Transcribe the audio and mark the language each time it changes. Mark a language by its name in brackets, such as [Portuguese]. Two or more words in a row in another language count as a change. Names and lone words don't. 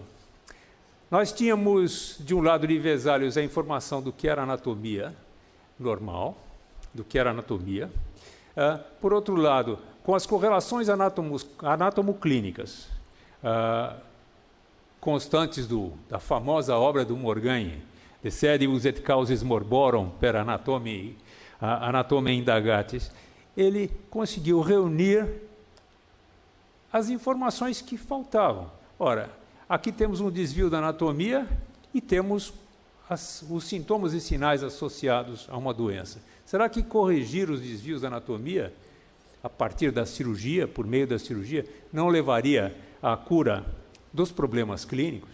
[Portuguese] Nós tínhamos, de um lado de Vesalius, a informação do que era anatomia normal, do que era anatomia. Por outro lado, com as correlações anatomoclínicas constantes da famosa obra do Morgagni, De sedibus et causis morborum per anatomiae indagatis, ele conseguiu reunir as informações que faltavam. Ora, aqui temos um desvio da anatomia e temos os sintomas e sinais associados a uma doença. Será que corrigir os desvios da anatomia, a partir da cirurgia, por meio da cirurgia, não levaria à cura dos problemas clínicos?